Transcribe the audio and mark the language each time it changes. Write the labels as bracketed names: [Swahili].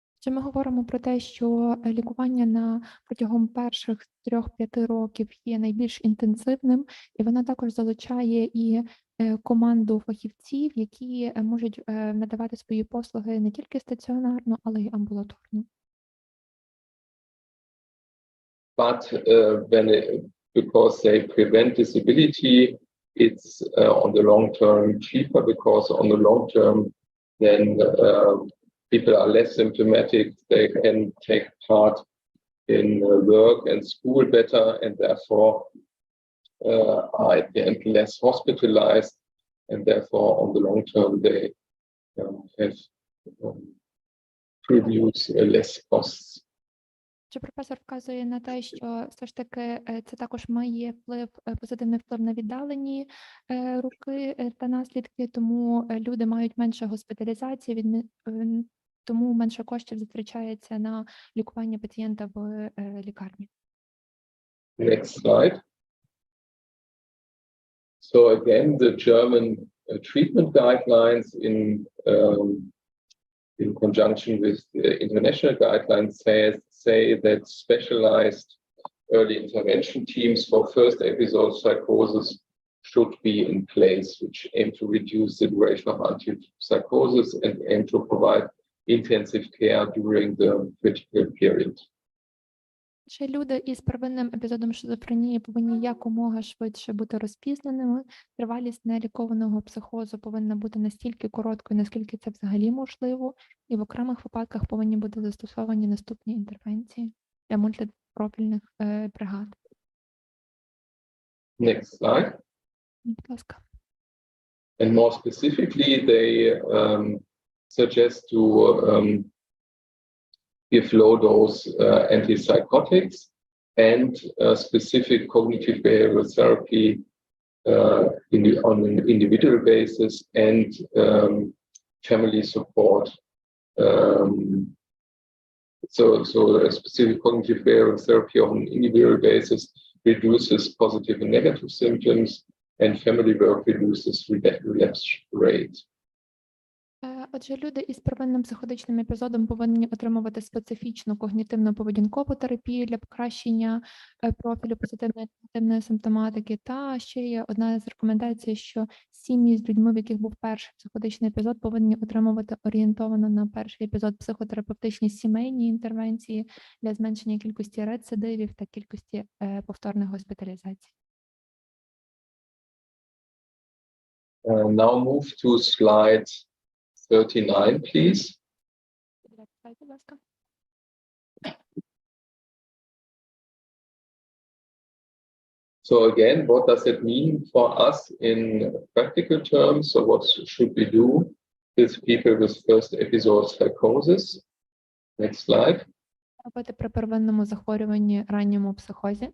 [Ukrainian] Ми говоримо про те, що лікування протягом перших 3-5 років є найбільш інтенсивним, і вона також залучає і команду фахівців, які можуть надавати свої послуги не тільки стаціонарно, але й амбулаторно. [English] But because they prevent disability, it's on the long term cheaper, because on the long term then people are less symptomatic, they can take part in work and school better, and therefore are at the end less hospitalized, and therefore on the long term they have produce less costs. [Ukrainian] Що професор вказує на те, що все ж таки це також має позитивний вплив на віддалені руки та наслідки, тому люди мають менше госпіталізації, тому менше коштів затрачається на лікування пацієнта в лікарні. [English] Next slide. So again, the German treatment guidelines in conjunction with the international guidelines say that specialized early intervention teams for first episode psychosis should be in place, which aim to reduce the duration of antipsychosis and aim to provide intensive care during the critical period. [Ukrainian] Ще люди із первинним епізодом шизофренії повинні якомога швидше бути розпізнаними. Тривалість нелікованого психозу повинна бути настільки короткою, наскільки це взагалі можливо, і в окремих випадках повинні бути застосовані наступні інтервенції для мультипрофільних бригад. [English] Next slide. [Ukrainian] Будь ласка. [English] And more specifically, they suggest to give low-dose antipsychotics and specific cognitive behavioral therapy on an individual basis and family support. So a specific cognitive behavioral therapy on an individual basis reduces positive and negative symptoms, and family work reduces relapse rate. [Ukrainian] Отже, люди із первинним психотичним епізодом повинні отримувати специфічну когнітивно-поведінкову терапію для покращення профілю позитивної та негативної симптоматики. Та ще є одна з рекомендацій, що сім'ї з людьми, в яких був перший психотичний епізод, повинні отримувати орієнтовано на перший епізод психотерапевтичні сімейні інтервенції для зменшення кількості рецидивів та кількості повторних госпіталізацій. [English] Now move to slide 39, please. So again, what does it mean for us in practical terms? So what should we do with people with first episode psychosis? Next slide. [Ukrainian] Робити при первинному захворюванні ранньому психозі.